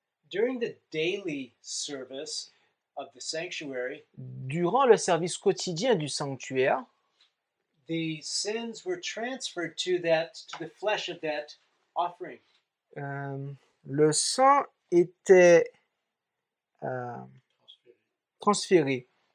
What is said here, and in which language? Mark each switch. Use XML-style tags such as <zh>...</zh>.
<en>During the daily service of the sanctuary,</en> <fr>Durant le service quotidien du sanctuaire,</fr> <en>the sins were transferred to the flesh of that offering.</en> <fr>le sang était transféré.</fr>